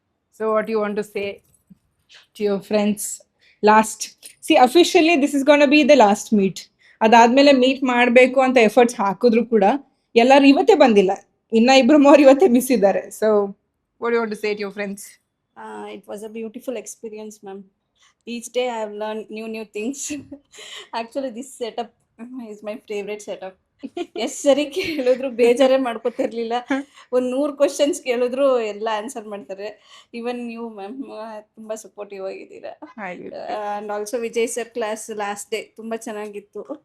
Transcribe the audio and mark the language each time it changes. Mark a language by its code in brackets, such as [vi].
[en] So what you want to say to your friends last? See, officially this is going to be the last meet. [kn] ಅದಾದ್ಮೇಲೆ meet ಮಾಡಬೇಕು ಅಂತ efforts ಹಾಕಿದ್ರು ಕೂಡ ಎಲ್ಲರೂ ಇವತ್ತೇ ಬಂದಿಲ್ಲ, ಇನ್ನ ಇಬ್ರು ಮೂವರು ಇವತ್ತೇ ಮಿಸ್ ಇದ್ದಾರೆ. [en] So what do you want to say to your friends? It was a beautiful experience, ma'am. Each day I have learned new things. Actually, this setup is my favorite setup. [kn] ಎಷ್ಟು ಸರಿ ಕೇಳಿದ್ರು ಬೇಜಾರೇ ಮಾಡ್ಕೊತಿರ್ಲಿಲ್ಲ. ಒಂದು 100 questions ಕೇಳಿದ್ರು ಎಲ್ಲ answer ಮಾಡ್ತಾರೆ. ಇವನ್ ನೀವು ma'am ತುಂಬ supportive ಆಗಿದ್ದೀರಾ. And also Vijay sir class last day ತುಂಬ ಚೆನ್ನಾಗಿತ್ತು.